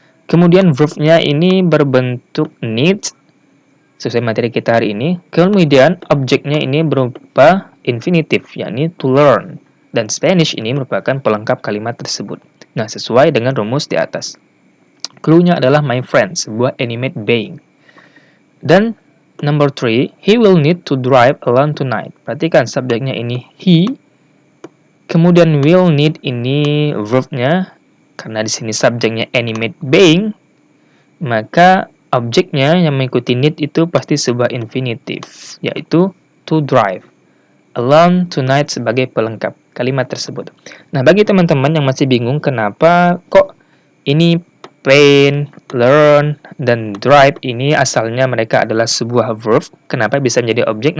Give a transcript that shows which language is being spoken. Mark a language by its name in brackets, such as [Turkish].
[Indonesian] Kemudian verb-nya ini berbentuk needs, sesuai materi kita hari ini. Kemudian objeknya ini berupa infinitive, yakni to learn. Dan Spanish ini merupakan pelengkap kalimat tersebut. Nah, sesuai dengan rumus di atas. Clue-nya adalah my friend, sebuah animate being. Dan [English] number 3, he will need to drive alone tonight. [Indonesian] Perhatikan subjeknya ini he. Kemudian will need ini verb-nya, karena di sini subjeknya animate being, maka objeknya yang mengikuti need itu pasti sebuah infinitive, yaitu to drive. Alone tonight sebagai pelengkap kalimat tersebut. Nah, bagi teman-teman yang masih bingung kenapa kok ini paint, learn, dan drive ini asalnya mereka adalah sebuah verb, kenapa bisa menjadi objek?